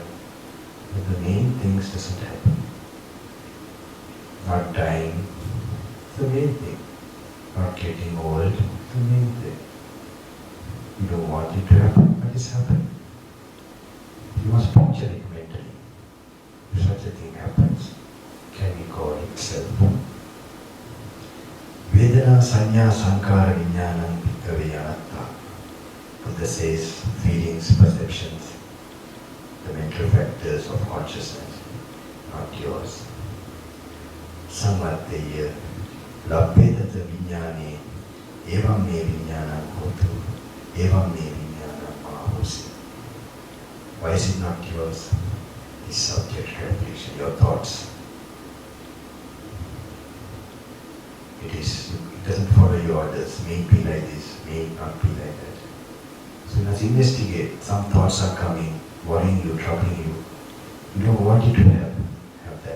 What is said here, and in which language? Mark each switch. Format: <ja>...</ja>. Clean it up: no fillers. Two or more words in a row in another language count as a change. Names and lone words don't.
<en>But the main things doesn't happen. Not dying, it's the main thing. Not getting old, it's the main thing. You don't want it to happen, but it's happening. You must picture it mentally. If such a thing happens, can we call it self?</en> <pi>Vedana sanya sankara viññānam bhikkhave anatta.</pi> <en>Buddha says feelings, perceptions, the mental factors of consciousness, not yours.</en> <pi>Samvatteya labbhedata viññāne evam me viññānam hotu evam me viññānam mahosi.</pi> <en>Why is it not yours? This subject reflection, your thoughts. It doesn't follow your orders. May it be like this, may it not be like that. So let's investigate. Some thoughts are coming, worrying you, troubling you. You don't want it to have that.</en>